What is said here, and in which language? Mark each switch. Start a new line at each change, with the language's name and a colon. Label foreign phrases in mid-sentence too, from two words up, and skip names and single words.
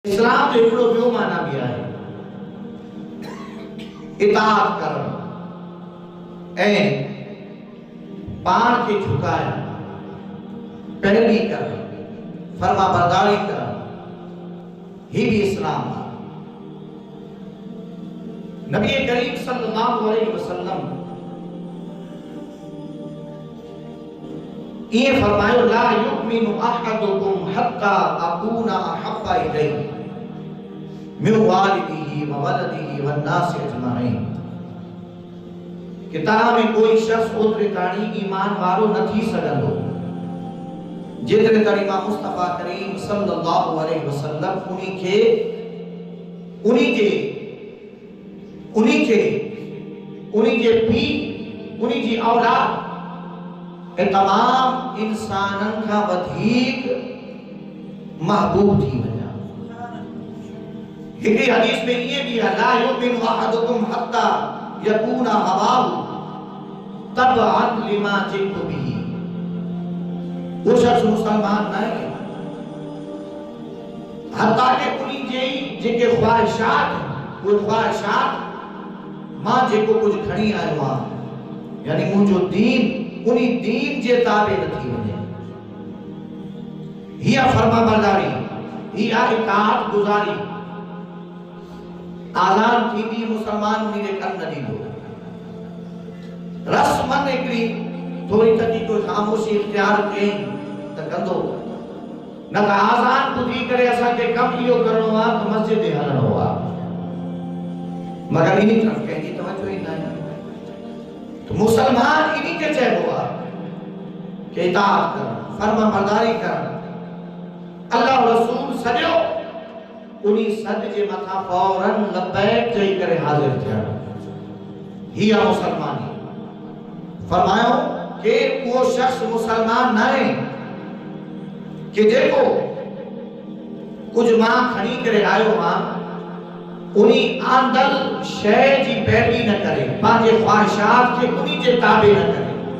Sindhi: इस्लाम जो हिकिड़ो ॿियो माना बि आहे इताअत करणु ऐं पाण खे झुकाइणु, पैरवी करणु, फर्मा बरदारी करणु, ही भी इस्लाम आहे।
Arabic: نبي كريم صلى الله عليه وسلم
Sindhi: ये फरमायो
Arabic: لا يؤمن أحدكم حتى أكون أحب إليه من والده وولده والناس أجمعين.
Sindhi: कि तव्हां में कोई शख्स ओतिरे ताणी ईमान वारो न थी सघंदो जेतिरे ताणी मां मुस्तफा करीम
Arabic: صلى الله عليه وسلم
Sindhi: उन्हीं जे पी उन्हीं जी औलाद ऐं तमाम इंसानन खां वधीक महबूब थी वञा। हिकिड़ी हदीस में ये भी है
Arabic: لا يؤمن أحدكم حتى يكون هواه تبعا لما جئت به.
Sindhi: वो शख्स मुसलमान न है हत्ता के उन्हीं जेके ख्वाहिशात वो ख्वाहिशात मां जेको कुछ खणी आयो आहे यानी मुंहिंजो दीन उन्हीं दीन जे ताबे न थी वञे। हिया फर्मा बरदारी, हिया इताअत गुज़ारी आज़ान थींदी मुसलमान उन्हीं जे कन न ॾींदो। रस्मन हिकिड़ी थोरी तॾहिं कोई ख़ामोशी इख्तियार कयईं त कंदो, न त आज़ान ॿुधी करे असांखे कमु इहो करिणो आहे त मस्जिद ते हलणो आहे, मगर इन्हीं तरफ़ कंहिंजी तवजो ई न आहे। तो मुसलमान इन्हीं के चइबो आहे कि इताअत करणु, फर्मा बरदारी करणु। अल्लाह रसूल सॼो उन्हीं सद जे मथां फौरन लबैक चई करे हाज़िर थियणु, हीअ मुसलमानी। फरमायो कि उहो शख्स मुसलमान न आहे कि जेको कुछ मां खणी करे आयो मां उन्हीं आंदल शय जी पैरवी न करे, पंहिंजे ख्वाहिशात खे उन्हीं जे ताबे न करे।